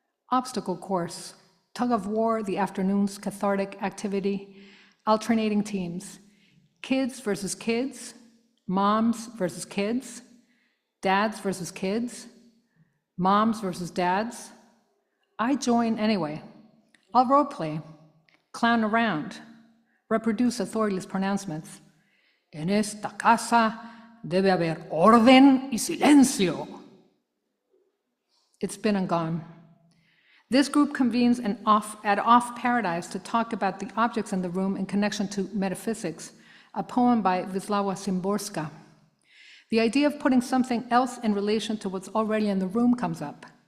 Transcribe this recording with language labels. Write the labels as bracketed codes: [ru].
[en] Obstacle course, tug of war, the afternoon's cathartic activity, alternating teams, kids versus kids, moms versus kids, dads versus kids, moms versus dads. I join anyway. I'll role play, clown around, reproduce authoritative pronouncements. [es] En esta casa debe haber orden y silencio. [en] It's been and gone. This group convenes at Off Paradise to talk about the objects in the room in connection to metaphysics, a poem by Wisława Szymborska. The idea of putting something else in relation to what's already in the room comes up.